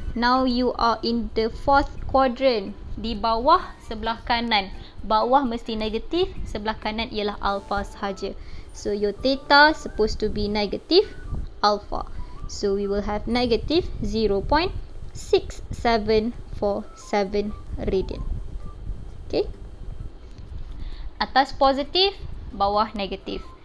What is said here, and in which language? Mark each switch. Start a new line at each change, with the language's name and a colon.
English: Now you are in the fourth quadrant.
Malay: Di bawah sebelah kanan. Bawah mesti negatif, sebelah kanan ialah alpha sahaja.
English: So your theta supposed to be negative alpha. So we will have negative 0.6747 radian. Okay.
Malay: Atas positif, bawah negatif.